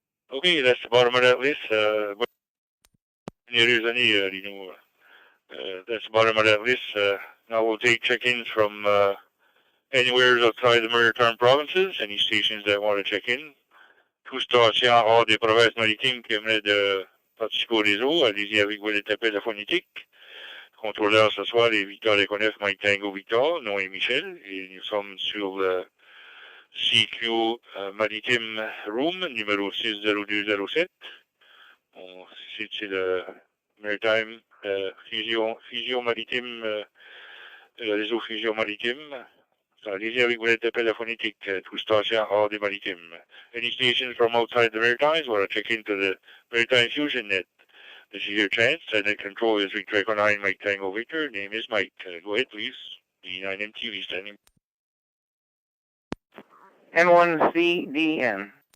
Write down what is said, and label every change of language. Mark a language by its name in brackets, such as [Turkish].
[English] Okay, that's the bottom of that list. Years [French] années, [English] Rino. That's the bottom of that list. Now we'll take check-ins from anywhere outside the Maritime provinces, any stations that want to check in. [French] Tout station hors des provinces maritimes qui aimeraient de participer au réseau, allez-y avec vos appels de phonétique. Contrôleur ce soir est Victor Leconef, Mike Tango Victor, nom est Michel, et nous sommes sur le CQ Maritime Room, numéro 60207. C'est le Maritime Fusion Maritime, le réseau Fusion Maritime. Allez-y avec vos appels de phonétique, tout station hors des maritimes. [English] Any stations from outside the Maritimes want to check into the Maritime Fusion net. This is your chance. Net control is Victor Echo 9, Mike Tango Victor. Name is Mike. Go ahead, please. D9MTV standing. N1CDN.